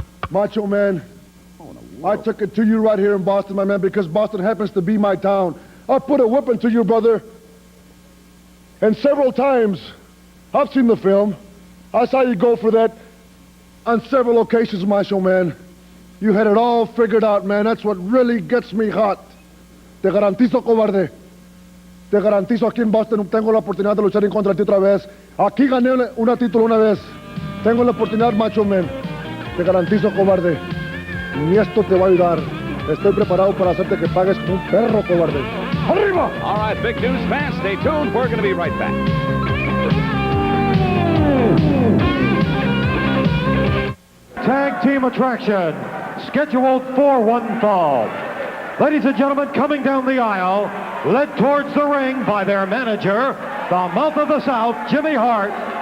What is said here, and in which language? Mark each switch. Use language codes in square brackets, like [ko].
[en] Macho Man, I took it to you right here in Boston, my man, because Boston happens to be my town. I put a whipping to you, brother. And several times, I've seen the film. I saw you go for that on several occasions, Macho Man. You had it all figured out, man. That's what really gets me hot. [es] Te garantizo, cobarde. Te garantizo, aquí en Boston tengo la oportunidad de luchar en contra de ti otra vez. Aquí gané una título una vez. Tengo la oportunidad, Macho Man. Te garantizo, cobarde. Ni esto te va a ayudar. Estoy preparado para hacerte que pagues como un perro, cobarde. ¡Arriba! [en] All right, big news fans, stay tuned. We're going to be right back. Tag team attraction, scheduled for one fall. Ladies and gentlemen, coming down the aisle, led towards the ring by their manager, the mouth of the South, Jimmy Hart.